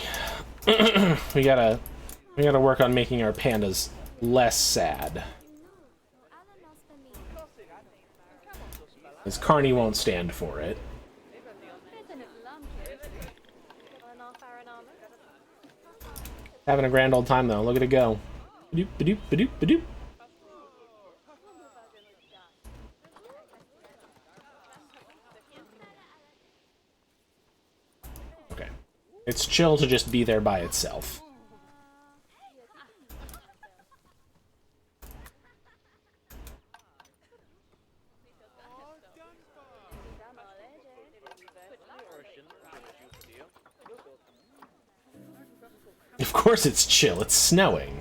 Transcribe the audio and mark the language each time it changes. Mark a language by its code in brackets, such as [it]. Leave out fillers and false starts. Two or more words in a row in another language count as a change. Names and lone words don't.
[en] we gotta work on making our pandas less sad. Because Carney won't stand for it. Having a grand old time though. Look at it go. Ba-doop, ba-doop, ba-doop, ba-doop. Okay. It's chill to just be there by itself. Of course it's chill, it's snowing.